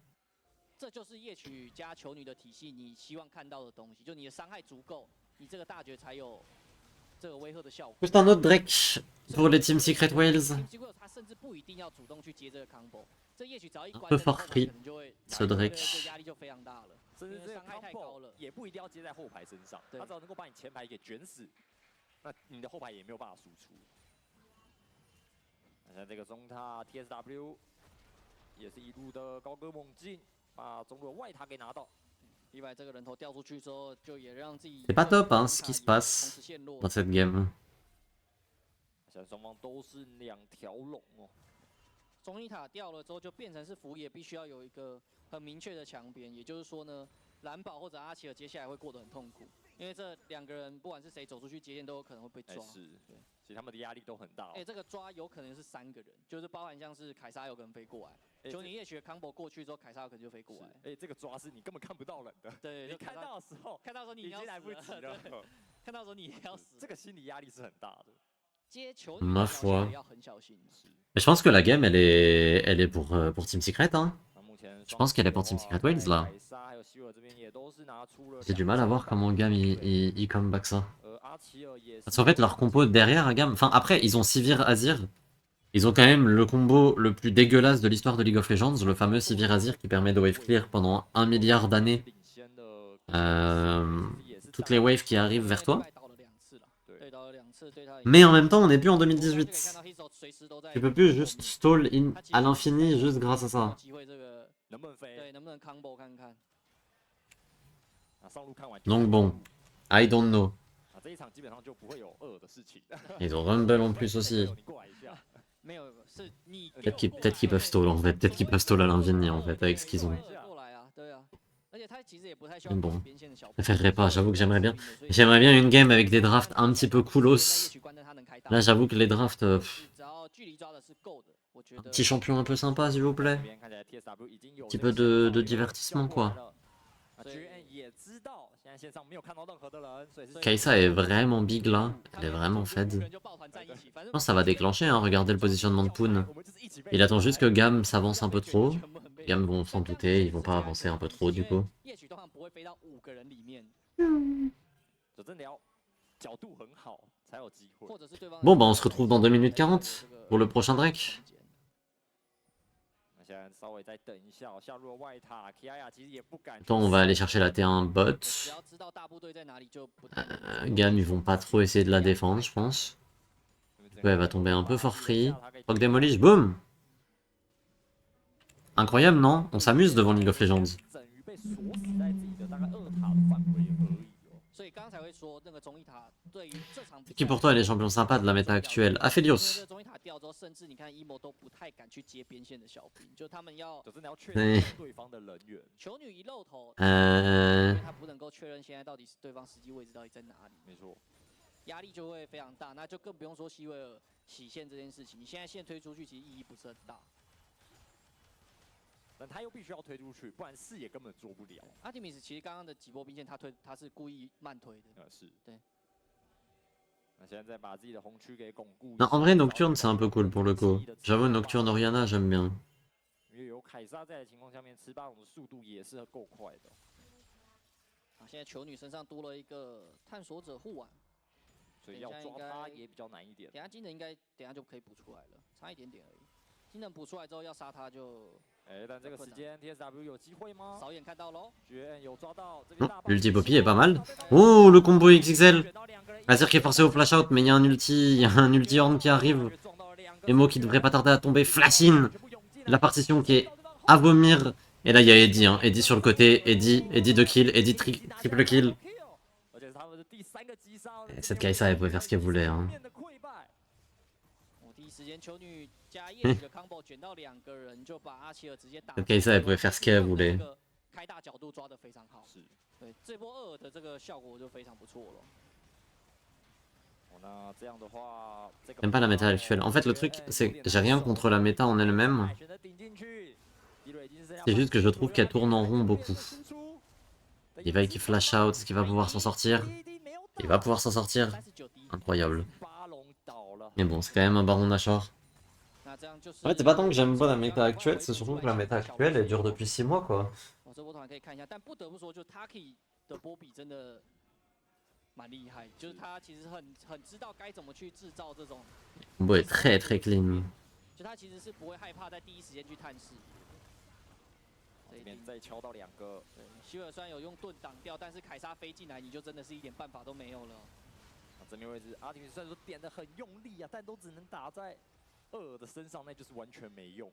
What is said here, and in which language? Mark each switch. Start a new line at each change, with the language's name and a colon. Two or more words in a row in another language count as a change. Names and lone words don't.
French: Juste un autre Drake pour les Team Secret Whales. Un peu fort free, ce Drake.
Chinese: 甚至这个 combo 也不一定要接在后排身上，他只要能够把你前排给卷死，那你的后排也没有办法输出。像这个中塔 TSW 也是一路的高歌猛进，把中路的外塔给拿到。 Levi 这个人头掉出去之后，就也让自己
French: C'est pas top hein, ce qui se passe dans cette game.
Chinese: 现在双方都是2条龙哦。中一塔掉了之后，就变成是福野必须要有一个很明确的墙边，也就是说呢，蓝宝或者阿奇尔接下来会过得很痛苦，因为这2个人不管是谁走出去接线都有可能会被抓。是，对，其实他们的压力都很大。这个抓有可能是3个人，就是包含像是凯撒有可能飞过来，球你夜曲的 combo 过去之后，凯撒有可能就飞过来。这个抓是你根本看不到人的，对，你看到的时候，你已经来不及了，看到的时候你也要死，这个心理压力是很大的。
French: Ma foi. Mais je pense que la game, elle est pour Team Secret. Hein. Je pense qu'elle est pour Team Secret Wales là. J'ai du mal à voir comment Gam il comeback ça. Parce qu'en fait, leur compo derrière à Gam. Enfin, après, ils ont Sivir Azir. Ils ont quand même le combo le plus dégueulasse de l'histoire de League of Legends, le fameux Sivir Azir qui permet de
English: wave clear
French: pendant 1 milliard d'années. Toutes les waves qui arrivent vers toi. Mais en même temps, on n'est plus en 2018. Tu peux plus juste
English: stall in
French: à l'infini juste grâce à ça.
Chinese: 能不能飞？对，能不能 combo 看看？上路看完
French: Donc bon,
English: I don't know.
Chinese: 这一场基本上就不会有2的事情。
French: Ils ont Rumble en plus aussi.
Chinese: 你过来一下。没有，是你
French: Peut-être qu'ils peuvent stall en fait. Peut-être qu'ils peuvent stall à l'infini en fait avec ce qu'ils ont.
Chinese: 过来啊，对啊。而且他其实也不太需
French: Mais
Chinese: 要
French: bon,
Chinese: 边线的小
French: je préférerais pas. J'avoue que j'aimerais bien. J'aimerais bien une game avec des drafts un petit peu coolos. Là, j'avoue que les drafts.
Chinese: 只要距离抓的是够的，我觉得
French: Petit champion un peu sympa, s'il vous plaît.
Chinese: 这边看起来 TSW 已经有
French: Petit peu de divertissement quoi.
Chinese: GN 也知道现在线上没有看到任何的人，所以是
French: Kai'Sa est vraiment big là. Elle est vraiment fed. Je pense que ça va déclencher, hein. Regardez le positionnement de Poon. Il attend juste que Gam s'avance un peu trop. Gam vont s'en douter, ils vont pas avancer un peu trop du coup.
Chinese: 夜曲通常不会飞到5个人里面，就真的要角度很好才有机会。或者是对方
French: Bon bah on se retrouve dans 2 minutes 40 pour le prochain Drake.
Chinese: 那现在稍微再等一下，下入了外塔 ，Kiaya 其实也不敢。
French: Attends, on va aller chercher la T1 bot.
Chinese: 只要知道大部队在哪里就不太
French: Gam, ils vont pas trop essayer de la défendre, je pense. Ouais, elle va tomber un peu
English: for free.
French: Rock Demolish, boum! Incroyable, non? On s'amuse devant League of Legends.
Chinese: 等于被锁死在自己的大概2塔的范围而已哦。所以刚才会说那个中一塔对于这场比赛
French: Qui pour toi est les champions sympas de la méta actuelle?
Chinese: 因为
French: Aphelios.
Chinese: 这中一塔掉之后，甚至你看 emo 都不太敢去接边线的小兵，就他们要就真的要确对认对方的人员。球女一露头，因为他不能够确认现在到底是对方实际位置到底在哪里，没错，压力就会非常大，那就更不用说西维尔洗线这件事情，你现在线推出去其实意义不是很大。但他又必须要推出去，不然视野根本做不了。阿提米斯其实刚刚的几波兵线他是故意慢推的，是。对。那现在再把自己的红区给巩固。
French: Non, en vrai, Nocturne, c'est un peu cool pour le coup. J'avoue, Nocturne Oriana, j'aime bien.
Chinese: 因为有凯撒在的情况下面，吃巴龙的速度也是够快的。啊，现在球女身上多了一个探索者护腕，所以要抓他也比较难一点。等下技能应该等下就可以补出来了，差一点点而已。技能补出来之后要杀他就。但这个时间 TSW 有机会吗？扫眼看到喽， GN 有抓到这边大
French: L'ulti Poppy est pas mal. Oh, le combo XXL. Azir qui est forcé au
English: flash out,
French: mais il y a un ulti Horn qui arrive. Emo qui devrait pas tarder à tomber. Flash in. La partition qui est à vomir. Et là, il y a Eddie, hein. Eddie sur le côté. Eddie 2 kills. Eddie triple kill. Et cette Kai'Sa, elle pouvait faire ce qu'elle voulait. Hein.
Chinese: 第一时间球女加夜曲的 combo 卷到2个人，就把阿奇尔直接打。
French: Cette Kai'Sa, elle pouvait faire ce qu'elle voulait.
Chinese: 开大角度抓得非常好，是，对，这波2的这个效果就非常不错了。
French: J'aime pas la méta actuelle. En fait, le truc, c'est que j'ai rien contre la méta en elle-même. C'est juste que je trouve qu'elle tourne en rond beaucoup. Levi qui
English: flash out,
French: est-ce qu'il va pouvoir s'en sortir? Il va pouvoir s'en sortir. Incroyable. Mais bon, c'est quand même un baron Nashor. En fait, c'est pas tant que j'aime pas la méta actuelle, c'est surtout que la méta actuelle, elle dure depuis 6 mois, quoi.
Chinese: 这波团可以看一下，但不得不说，就 Taki 的波比真的蛮厉害，就是他其实很知道该怎么去制造这种。
French: Combo est très très clean.
Chinese: 就他其实是不会害怕在第一时间去探视。这边再敲到2个，对，希尔虽然有用盾挡掉，但是凯撒飞进来，你就真的是一点办法都没有了。正面位置，阿提米虽然说点的很用力啊，但都只能打在2的身上，那就是完全没用。